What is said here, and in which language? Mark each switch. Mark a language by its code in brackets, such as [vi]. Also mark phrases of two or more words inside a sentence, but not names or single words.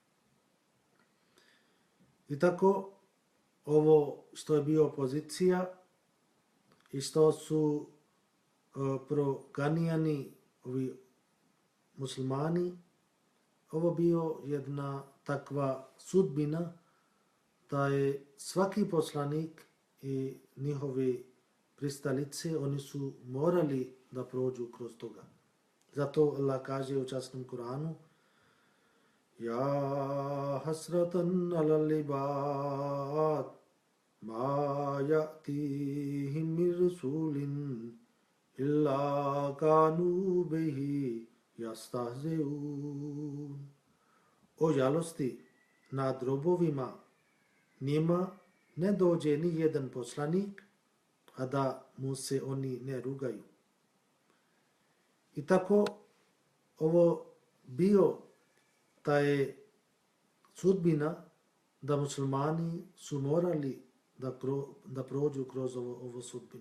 [bs] I tako, ovo što je bio opozicija i što su proganjani ovi muslimani, ovo bio jedna takva sudbina da je svaki poslanik i njihovi pristalice, oni su morali da prođu kroz toga. Zato Allah kaže u časnom Kuranu, [ar] يا حسرة على العباد ما يأتيهم من رسول إلا كانوا به يستهزئون. [bs] O žalosti nad robovima, njima ne dođe ni jedan poslanik, a da mu se oni ne rugaju. I tako ovo bio ta je sudbina da muslimani su morali da prođu kroz ovo sudbine.